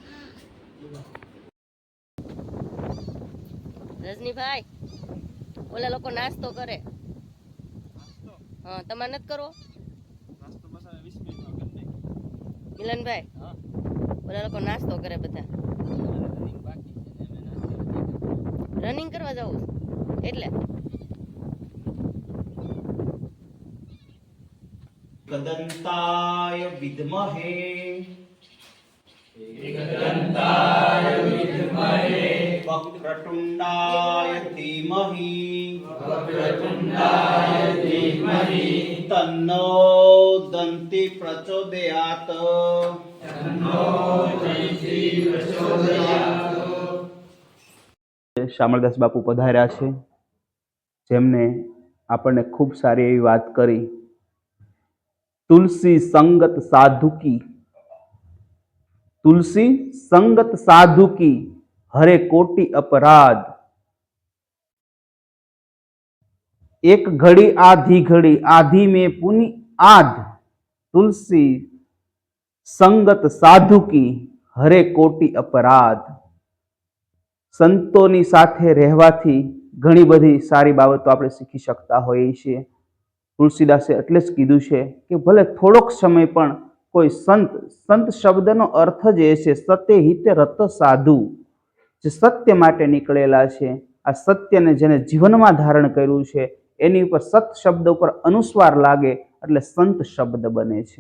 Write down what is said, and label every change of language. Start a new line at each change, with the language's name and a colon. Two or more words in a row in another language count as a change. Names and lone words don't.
Gujarati: રજનીભાઈ, ઓલા લોકો નાસ્તો કરે, હા તમારે નથી કરવો? મિલનભાઈ, ઓલા લોકો નાસ્તો કરે બધા, રનિંગ કરવા જવું એટલે
Sanskrit: एकदन्ताय विद्महे वक्रतुण्डाय धीमहि तन्नो दन्ति प्रचोदयात्।
Gujarati: શામળદાસ બાપુ પધાર્યા છે, જેમને આપણને ખૂબ સારી એવી વાત કરી।
Hindi: तुलसी संगत साधु की, तुलसी संगत साधु की हरे कोटि अपराध। एक घड़ी आधी में पुनि आध। तुलसी संगत साधु की हरे कोटि अपराध।
Gujarati: સંતોની સાથે રહેવાથી ઘણી બધી સારી બાબતો આપણે શીખી શકતા હોઈએ છીએ। તુલસીદાસે એટલે જ કીધું છે કે ભલે થોડોક સમય પણ કોઈ સંત શબ્દનો અર્થ જ એ છે સત્ય હિતે રત સાધુ, જે સત્ય માટે નીકળેલા છે, આ સત્યને જેને જીવનમાં ધારણ કર્યું છે એની ઉપર સત શબ્દ ઉપર અનુસ્વાર લાગે એટલે સંત શબ્દ બને છે।